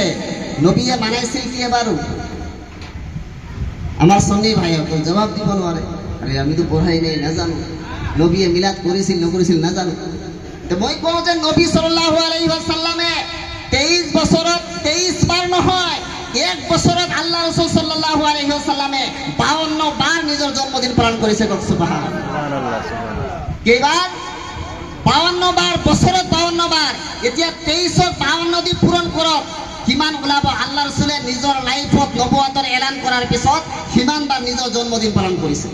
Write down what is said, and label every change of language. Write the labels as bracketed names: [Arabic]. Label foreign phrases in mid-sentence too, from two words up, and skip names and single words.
[Assamese] নবীয়ে মানাইছিল কি এবাৰো? আমাৰ সন্নি ভাইসকল জবাব দিব নোৱাৰে, আরে আমি তো পঢ়াই নাই, নাজানো। নবীয়ে মিলাদ কৰিছিল নকৰিছিল নাজানো। তো মই কওঁ যে নবী [Arabic] صلى الله عليه وسلمে [Assamese] 23 বছৰত 23 বাৰ নহয়, এক বছৰত আল্লাহ রাসূল [Arabic] صلى الله عليه وسلمে [Assamese] 52 বাৰ নিজৰ জন্মদিন পালন কৰিছে। সুবহানাল্লাহ। কেইবাৰ? 52 বাৰ, বছৰত 52 বাৰ। এতিয়া 23ত 52 দি পূৰণ কৰক, কিমান ওলাব? আল্লাহ রাসূলে নিজৰ লাইফত নবুৱতৰ এলান কৰাৰ পিছত কিমান বাৰ নিজৰ জন্মদিন পালন কৰিছে।